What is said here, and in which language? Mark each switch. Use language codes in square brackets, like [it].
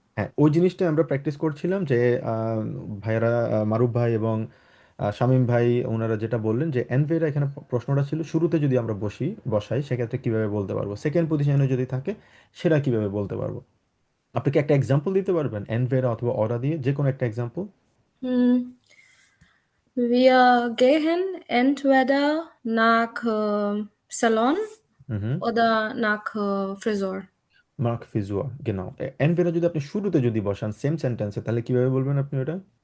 [bn] হ্যাঁ, ওই জিনিসটা আমরা প্র্যাকটিস করছিলাম যে ভাইয়ারা, মারুফ ভাই এবং শামীম ভাই, ওনারা যেটা বললেন যে অ্যানভেরা, এখানে প্রশ্নটা ছিল শুরুতে যদি আমরা বসাই সেক্ষেত্রে কিভাবে বলতে পারবো, সেকেন্ড পজিশনে যদি থাকে সেটা কিভাবে বলতে পারবো। আপনি কি একটা এক্সাম্পল দিতে পারবেন অ্যানভেরা অথবা অরা দিয়ে, যে কোনো একটা এক্সাম্পল? [de] হুম, wir gehen entweder nach Salon হুম। oder nach Friseur. [bn] Mark ফিজুয়া, [de] genau। [bn] অ্যানভেরা যদি আপনি শুরুতে যদি বসান সেম সেন্টেন্সে, তাহলে কিভাবে বলবেন আপনি ওটা?